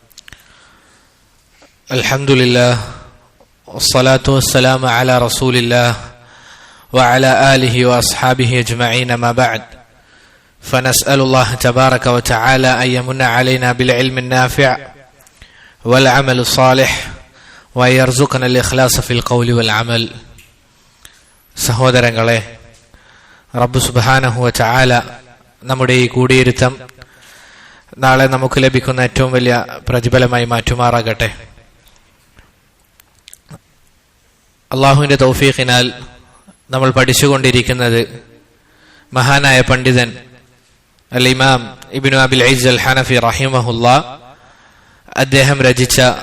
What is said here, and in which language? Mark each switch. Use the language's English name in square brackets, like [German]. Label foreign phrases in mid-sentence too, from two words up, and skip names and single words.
[Arabic] الحمد لله والصلاة والسلام على رسول الله وعلى آله وأصحابه أجمعين. ما بعد، فنسأل الله تبارك وتعالى أن يمن علينا بالعلم النافع والعمل الصالح وأن يرزقنا الإخلاص في القول والعمل. [Malayalam] സഹോദരങ്ങളെ, റബ്ബ് [Arabic] سبحانه وتعالى [Malayalam] നമ്മുടെ ഈ കൂടിയിരുത്തം നാളെ നമുക്ക് ലഭിക്കുന്ന ഏറ്റവും വലിയ പ്രതിഫലമായി മാറ്റുമാറാകട്ടെ. അള്ളാഹുവിൻ്റെ തൗഫീഖിനാൽ നമ്മൾ പഠിച്ചുകൊണ്ടിരിക്കുന്നത് മഹാനായ പണ്ഡിതൻ അൽ ഇമാം ഇബ്നു അബിൽ ഇസ്സ് അൽ ഹനഫി റഹിമഹുല്ലാ അദ്ദേഹം രചിച്ച